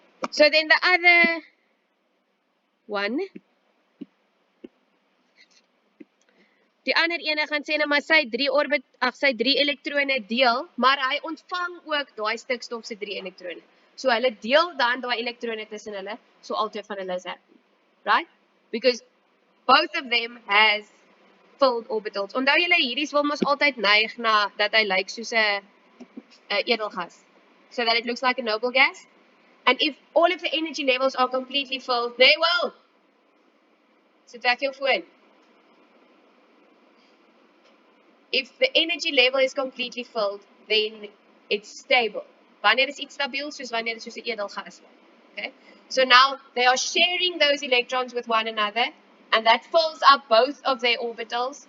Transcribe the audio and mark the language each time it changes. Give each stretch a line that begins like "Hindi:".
English: So then the other one,
Afrikaans: die ander ene gaan sê nou maar sy 3 elektrone deel, maar hy ontvang ook daai stikstof se 3 elektrone. So hulle deel dan daai elektrone tussen hulle, so albei van hulle is happy. Right?
English: Because both of them has filled orbitals.
Afrikaans: Onthou julle, hierdie wil mos altyd neig na dat hy lyk soos 'n edelgas.
English: So that it looks like a noble gas. And if all of the energy levels are completely filled, they will.
Afrikaans: Sit weg jou foon.
English: If the energy level is completely filled, then it's stable.
Afrikaans: Wanneer is iets stabiel, soos wanneer dit soos 'n edelgas is. Okay?
English: So now they are sharing those electrons with one another, and that fills up both of their orbitals.